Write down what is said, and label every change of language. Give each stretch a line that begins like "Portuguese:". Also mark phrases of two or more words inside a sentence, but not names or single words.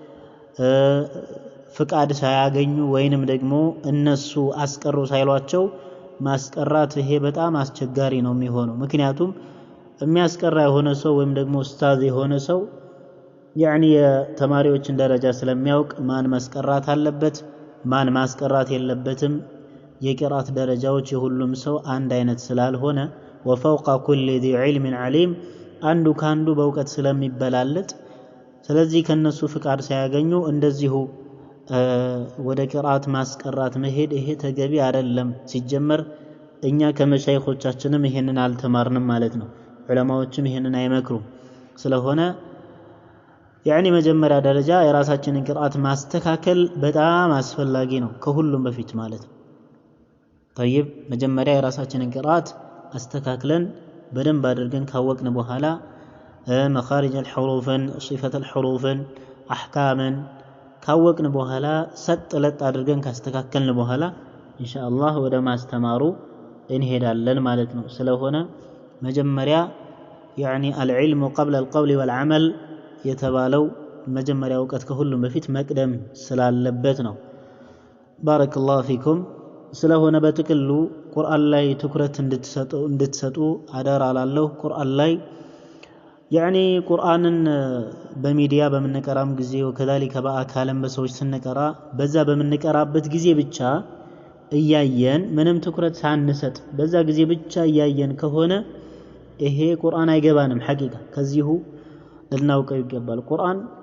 Amharic: ፍቃድ ሳያገኙ ወይንም ደግሞ እነሱ አስቀሩ ሳይሏቸው ማስቀራት ይሄ በጣም አስቸጋሪ ነው የሚሆነው። ምክንያቱም የሚያስቀራ የሆነ ሰው ወይም ደግሞ ኡስታዝ የሆነ ሰው ያኒ የተማሪዎችን ደረጃ ስለሚያውቅ ማን ማስቀራት አለበት ማን ማስቀራት የለበትም የቂራት ደረጃዎች የሁሉም ሰው አንድ አይነት ስላልሆነ
Arabic: وفوق كل ذي علم عليم
Amharic: አንዱ ካንዱ በእውቀት ስለሚበላለጥ ስለዚህ ከነሱ ፍቃድ ሳያገኙ እንደዚሁ ወደ ቂራት ማስቀራት መሄድ ይሄ ተገቢ አይደለም። ሲጀመር እኛ ከመሻይኾቻችንም ይሄንን አልተማርንም ማለት ነው። ዑለማዎችም ይሄንን አይመክሩም። ስለሆነ ያኒ መጀመሪያ ደረጃ የራሳችንን ቂራት ማስተካከል በጣም አስፈላጊ ነው ከሁሉም በፊት ማለት ነው። طيب መጀመሪያ የራሳችንን ቂራት አስተካክለን በደንብ አድርገን ካወቅን በኋላ
Arabic: مخارج الحروف صفة الحروف احكامን
Amharic: ካወቅን በኋላ ሰጥ ለጥ አድርገን ካስተካከልን በኋላ ኢንሻአላህ ወደ ማስተማሩ እንሄዳለን ማለት ነው። ስለሆነ መጀመሪያ ያኒ
Arabic: العلم قبل القول والعمل
Amharic: የተባለው መጀመሪያ እውቀት ከሁሉም በፊት መቅደም ስላለበት ነው። ባረከላሁ ፊኩም። ስለሆነ በጥቅሉ ቁርአን ላይ ትኩረት እንድትሰጡ አደራ አላለሁ። ቁርአን ላይ ያኒ ቁርአንን በሚዲያ በመነቀራም ጊዜ ወከዛሊከ በአካለም በሰዎች ስንቀራ በዛ በመነቀራበት ጊዜ ብቻ እያየን ምንም ትኩረት ሳንሰጥ በዛ ጊዜ ብቻ እያየን ከሆነ ይሄ ቁርአን አይገባንም። ሐቂቃ ከዚሁ ልናውቀው ይገባል። ቁርአን